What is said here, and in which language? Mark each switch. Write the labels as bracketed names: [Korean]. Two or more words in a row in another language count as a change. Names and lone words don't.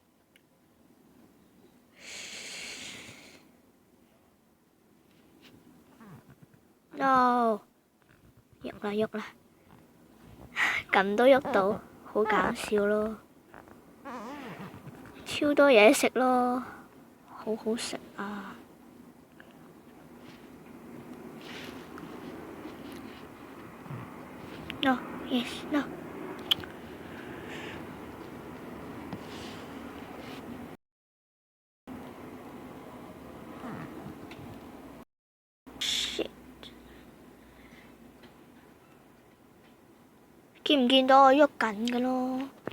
[Cantonese] ？No， 喐啦，咁都喐到，好搞笑咯！超多嘢食咯，好好食啊！ [English] No， yes， no。 [Cantonese] 見唔見到我喐緊嘅咯？